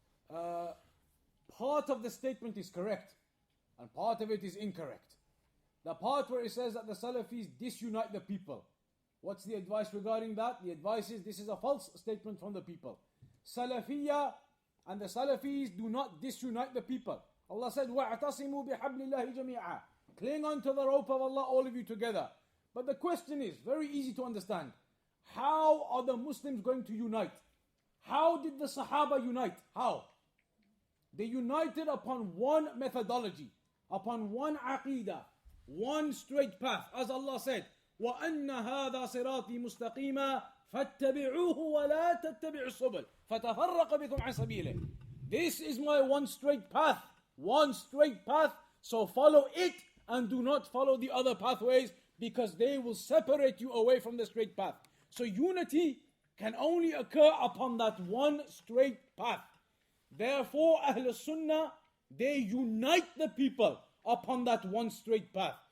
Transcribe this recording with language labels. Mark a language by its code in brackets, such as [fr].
[en] Part of the statement is correct and part of it is incorrect. The part where it says that the Salafis disunite the people, what's the advice regarding that? The advice is this is a false statement from the people. Salafiyya and the Salafis do not disunite the people. [ar] Allah said, وَاعْتَصِمُوا بِحَبْلِ اللَّهِ جَمِيعًا. [en] Cling on to the rope of Allah, all of you together. But the question is, very easy to understand. How are the Muslims going to unite? How did the Sahaba unite? How? They united upon one methodology, upon one aqidah, one straight path. [ar] As Allah said, وَأَنَّ هَذَا صِرَاطِي مُسْتَقِيمًا فَاتَّبِعُوهُ وَلَا تَتَّبِعُوا السُّبُلَ فَتَفَرَّقَ بِكُمْ عَنْ سَبِيلِهِ. [en] This is my one straight path. One straight path, so follow it and do not follow the other pathways because they will separate you away from the straight path. So unity can only occur upon that one straight path. Therefore, Ahl Sunnah, they unite the people upon that one straight path.